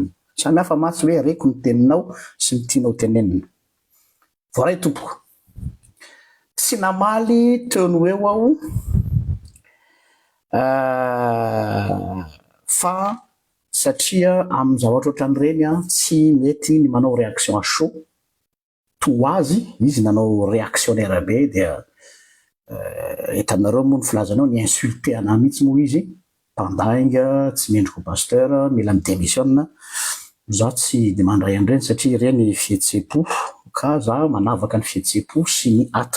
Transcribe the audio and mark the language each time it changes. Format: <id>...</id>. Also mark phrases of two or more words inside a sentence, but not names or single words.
<mg>Samy hafa matsy hoe reko ny teninao sy ny tianao tenenina. Voaray tompoko. Tsy namaly teony eo aho fa satria amin'ny zavatra ohatran'ireny tsy mety ny manao</mg> <fr>réaction à chaud</fr> <mg>to azy izy nanao réactionnaire be dia hitanareo moa ny filazanao ny insulté anahy mihitsy moa izy mpandainga tsy mendriko pasteur mila midémissionna za tsy de mandray an'ireny satria ireny fihetsepo ka za manavaka ny fihetsepo sy ny ata.</mg>